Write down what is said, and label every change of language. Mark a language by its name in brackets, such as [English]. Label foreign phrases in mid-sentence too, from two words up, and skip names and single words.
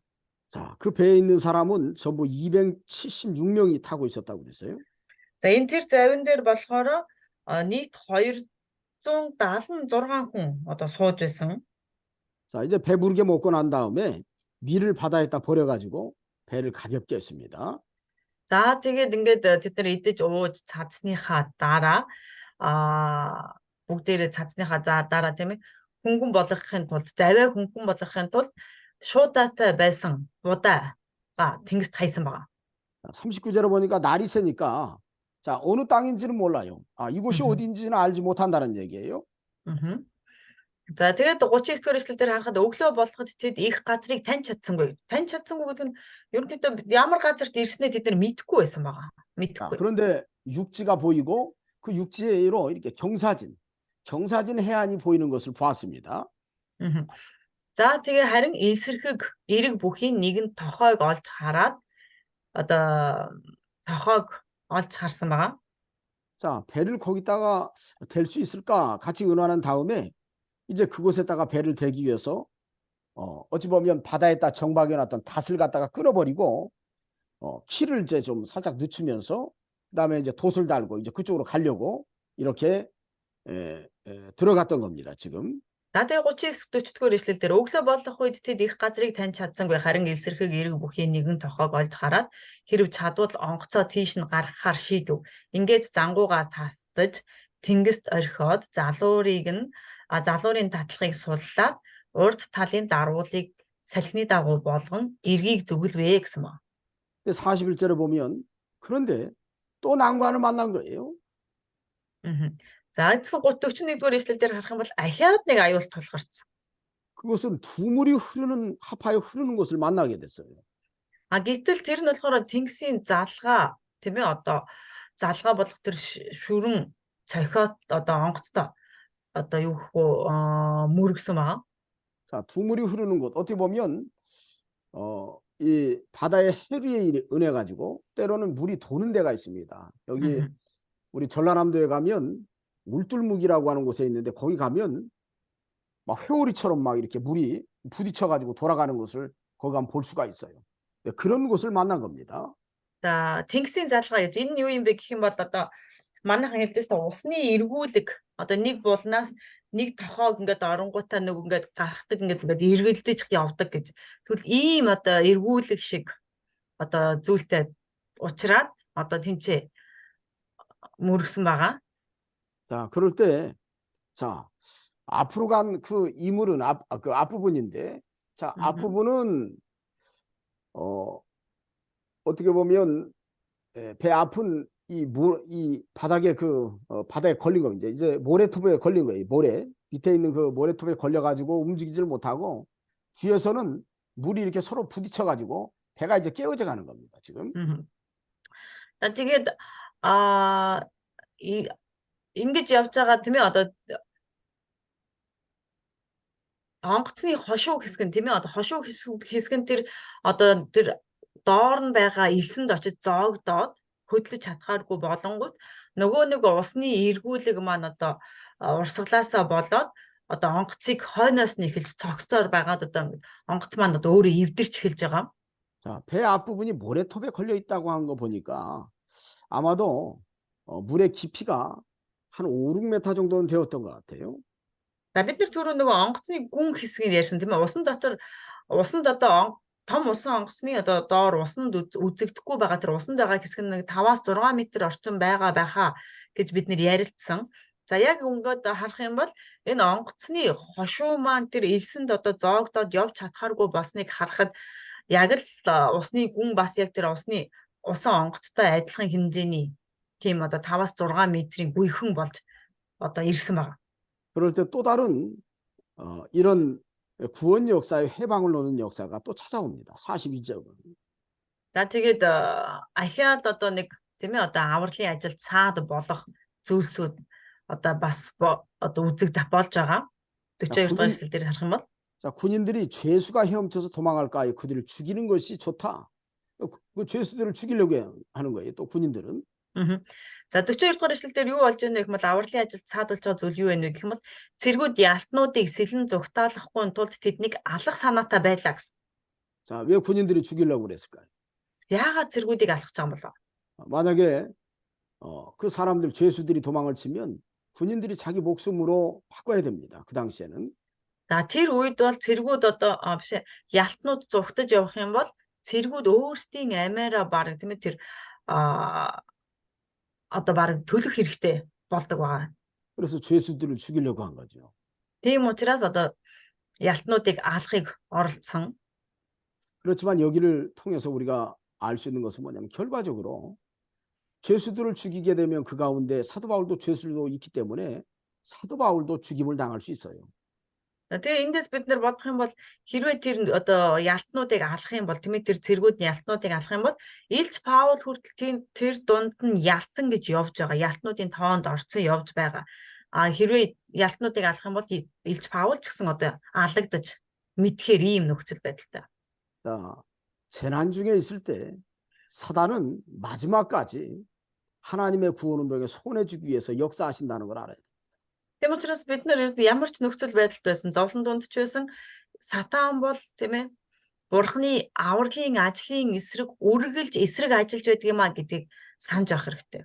[Korean] 자, 그 배에 있는 사람은 전부 276명이 타고 있었다고 그랬어요. [Mongolian] За энэ тэр завин дээр болохоор нийт 276 хүн одоо сууж байсан. [Korean] 자, 이제 배부르게 먹고 난 다음에 밀을 바다에다 버려가지고 배를 가볍게 했습니다. [Mongolian] За тэгээд ингээд тэд нар идэж ууж цацсныхаа дараа бүгдээрээ цацсныхаа дараа тийм ээ хөнгөн болгохын тулд завиа хөнгөн болгохын тулд шуудаатай байсан будаа тэнгист хайсан байгаа. [Korean] 39절에 보니까 날이 새니까 자, 어느 땅인지는 몰라요. 이곳이 어디인지는 알지 못한다는 얘기예요. [Mongolian] За тэгээд 39-р эшлэлээр харахад өглөө болоход тэд их газрыг таньж чадсангүй. Таньж чадсангүй гэдэг нь ерөнхийдөө ямар газарт ирснээ тэд нар мэдэхгүй байсан байгаа. мэдэхгүй. [Korean] 그런데 육지가 보이고 그 육지로 이렇게 경사진 해안이 보이는 것을 보았습니다. [Mongolian] За тэгээ харин эсэрхэг эрэг бүхийн нэгэн тохойг олж хараад одоо тохойг олж харсан байгаа. [Korean] 자, 배를 거기다가 댈 수 있을까 같이 의논한 다음에 이제 그곳에다가 배를 대기 위해서 어찌 보면 바다에다 정박해 놨던 닷을 갖다가 끊어버리고 키를 이제 좀 살짝 늦추면서 그다음에 이제 돛을 달고 이제 그쪽으로 가려고 이렇게 들어갔던 겁니다. 지금. [Mongolian] За тэгээ 39-40-р эшлэл дээр өглөө болох үед тэд их газрыг таньж чадсангүй харин эсэрхэг эрэг бүхийн нэгэн тохойг олж хараад хэрв чадвал онгоцоо тийш нь гаргахаар шийдэв. Ингээд зангууга тастаж тэнгист орхиод залуурын татлагыг суллаад урд талын даруулыг салхины дагуу болгон эргийг зүгэлвэ гэсэн ба. [Korean] 41절에 보면 그런데 또 난관을 만난 거예요. [Mongolian] За 41-р эшлэл дээр харах юм бол ахиад нэг аюул тулгарсан. [Korean] 그것은 두물이 하파에 흐르는 곳을 만나게 됐어요. [Mongolian] Гэтэл тэр нь болохоор тэнгисийн тийм ээ одоо залгаа болох тэр шүрэн цохиот одоо онгоцтой одоо юу гэх вэ мөргсөн байгаа. [Korean] 자, 두 물이 흐르는 곳 어떻게 보면 이 바다의 해류에 은해 가지고 때로는 물이 도는 데가 있습니다. 여기 음흠. 우리 전라남도에 가면 울tur묵이라고 하는 곳에 있는데 거기 가면 막 회오리처럼 막 이렇게 물이 부딪혀 가지고 돌아가는 것을 거기 가면 볼 수가 있어요. 네, 그런 곳을 만난 겁니다. [Mongolian] За тэнгисийн залгаа гэж энэ юу юм бэ гэх юм бол одоо манайхан хэлдэг шүү дээ усны эргүүлэг одоо нэг булнаас нэг тохоог ингээд оронгуудаа нэг ингээд гарахдаг ингээд эргэлдэж явдаг гэж. Тэгвэл ийм одоо эргүүлэг шиг одоо зүйлтэй уучраад одоо тэнцээ мөргсөн байгаа. [Korean] 자, 그럴 때 자, 앞으로 간 그 이물은 그 앞부분인데 자, 앞부분은 어떻게 보면 배 아픈 이 바닥에 바닥에 걸린 거 이제 모래톱에 걸린 거예요. 모래 밑에 있는 그 모래톱에 걸려가지고 움직이질 못하고 뒤에서는 물이 이렇게 서로 부딪혀가지고 배가 이제 깨어져 가는 겁니다. 지금. [Mongolian] За тэгээд а ингэж явж байгаа тийм ээ одоо онгоцны хошуу хэсэг нь тийм ээ одоо хошуу хэсэг нь тэр одоо тэр доор нь байгаа элсэнд очиж зоогдоод хөдлөж чадхааргүй болонгууд нөгөө нэг усны эргүүлэг маань одоо урсгалаасаа болоод одоо онгоцыг хойноос нь эхэлж цогцоор байгаад одоо онгоц маань одоо өөрөө эвдэрч эхэлж байгаа. [Korean] 자, 배 앞부분이 모래톱에 걸려 있다고 한 거 보니까 아마도 물의 깊이가 한 5, 6m 정도는 되었던 것 같아요. [Mongolian] За бид нар түрүү нөгөө онгоцны гүн хэсгийг ярьсан тийм ээ. Усанд одоо том усан онгоцны одоо доор усанд үзэгдэхгүй байгаа тэр усанд байгаа хэсэг нь 5-6 м орчим байгаа байхаа гэж бид нэр ярилцсан. За яг ингээд харах юм бол энэ онгоцны хошуу маань тэр элсэнд одоо зоогдоод явж чадхааргүй болсныг харахад яг л усны гүн бас яг тэр усан онгоцтой адилхан хэмжээний тийм одоо 5-6 м-ийн гүйхэн болж одоо ирсэн байна. [Korean] 그럴 때 또 다른 이런 구원 역사의 해방을 놓는 역사가 또 찾아옵니다. 42절은. [Mongolian] За тэгээд ахиад одоо нэг тийм ээ одоо авралын ажил цаад болох зүйлсүүд одоо бас одоо үзэгдэх болж байгаа. 42 дугаар эшлэл дээр харах юм бол [Korean] 자, 군인들이 죄수가 헤엄쳐서 도망갈까요? 그들을 죽이는 것이 좋다. 그 죄수들을 죽이려고 하는 거예요. 또 군인들은. [Mongolian] За 42 дугаар эшлэл дээр юу болж байна гэх юм бол авралын ажил цаад болж байгаа зүйл юу вэ гэх юм бол цэргүүд ялтнуудыг сэлэн зугтаалахгүй тулд тэднийг алах санаатай байлаа гэсэн. [Korean] 자, 왜 군인들이 죽이려고 그랬을까요? [Mongolian] Яагаад цэргүүдийг алах гэж байгаа юм болов? [Korean] 만약에 그 사람들 죄수들이 도망을 치면 군인들이 자기 목숨으로 바꿔야 됩니다. 그 당시에는. [Mongolian] За тэр үед бол цэргүүд одоо биш ялтнууд зугтаж явах юм бол цэргүүд өөрсдийн амиараа баг тийм ээ тэр одоо баг төлөх хэрэгтэй болдог байгаа. [Korean] 그래서 죄수들을 죽이려고 한 거죠. [Mongolian] Тийм учраас одоо ялтнуудыг алахыг оролдсон. [Korean] 그렇지만 여기를 통해서 우리가 알 수 있는 것은 뭐냐면 결과적으로 죄수들을 죽이게 되면 그 가운데 사도 바울도 죄수도 있기 때문에 사도 바울도 죽임을 당할 수 있어요. [Mongolian] Тэгээ эндээс бид нар бодох юм бол хэрвээ тэр одоо ялтнуудыг алах юм бол тийм ээ тэр цэргүүд нь ялтнуудыг алах юм бол Илч Паул хүртэл тэр дунд нь ялтан гэж явж байгаа. Ялтнуудын тоонд орцсон явж байгаа. Хэрвээ ялтнуудыг алах юм бол Илч Паул ч гэсэн одоо алагдаж мэдхээр ийм нөхцөл байдалтай. [Korean] 자, 재난 중에 있을 때 사단은 마지막까지 하나님의 구원 운동에 손해주기 위해서 역사하신다는 걸 알아야 돼요. [Mongolian] Тийм учраас бид нар ямар ч нөхцөл байдалд байсан, зовлон дунд ч байсан сатан бол тийм ээ Бурхны авралын ажлын эсрэг үргэлж эсрэг ажиллаж байдаг юм а гэдгийг санаж авах хэрэгтэй.